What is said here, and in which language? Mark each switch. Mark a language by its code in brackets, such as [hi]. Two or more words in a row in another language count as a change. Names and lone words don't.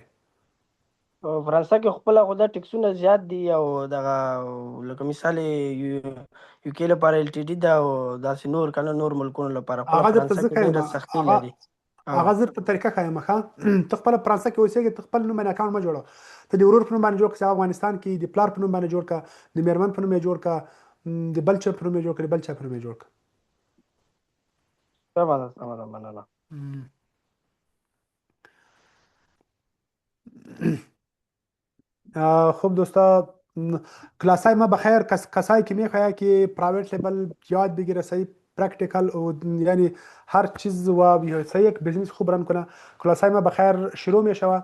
[ps] فرانسه کې خپله خو دا ټکسونه زیات دي او دغه لکه مثال یو کې لپاره ال ټي ډي ده او داسې نور که نه نور ملکونو لپاره خپله فرانسه کې ډېره سختي لري. هغه زه په طریقه ښایم ښه ته خپله فرانسه کې اوسېږې ته خپل نوم باندې اکاونټ مه جوړوه ته د ورور په نوم باندې جوړ کړه چې افغانستان کې د پلار په نوم باندې جوړ کړه د میرمن په نوم یې جوړ کړه د بل چا په نوم یې جوړ کړه د بل چا په نوم یې جوړ کړه. سمه ده سمه ده مننه. [fa] خب دوستا کلاسای ما بخیر کسایی که میخواهد که [en] private label [fa] یاد بگیره صحیح پرکتیکل و یعنی هر چیز و صحیح یک بزنس خوب رن کنه کلاسای ما بخیر شروع می شود.